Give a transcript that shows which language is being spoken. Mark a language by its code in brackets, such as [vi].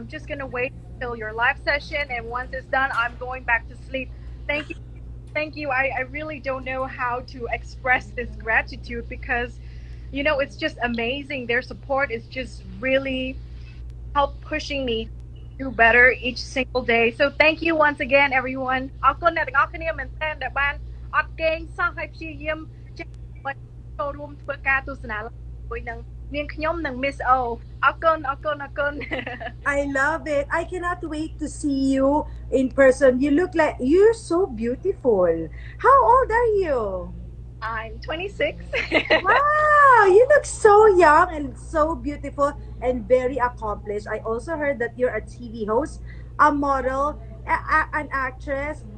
[en] I'm just gonna wait until your live session, and once it's done, I'm going back to sleep. Thank you. Thank you. I really don't know how to express this gratitude because, you know, it's just amazing. Their support is just really help pushing me to do better each single day. So thank you once again, everyone. [km] អរគុណអ្នកទាំងអស់គ្នាមែនទែនដែលបានអត់គេងសោះហើយព្យាយាមចូលរួមធ្វើការទស្សនាជាមួយនឹងនាងខ្ញុំនិង Miss O អរគុណ [en] I love it. I cannot wait to see you in person. You look like you're so beautiful. How old are you? I'm 26. Wow, you look so young and so beautiful and very accomplished. I also heard that you're a TV host, a model, an actress.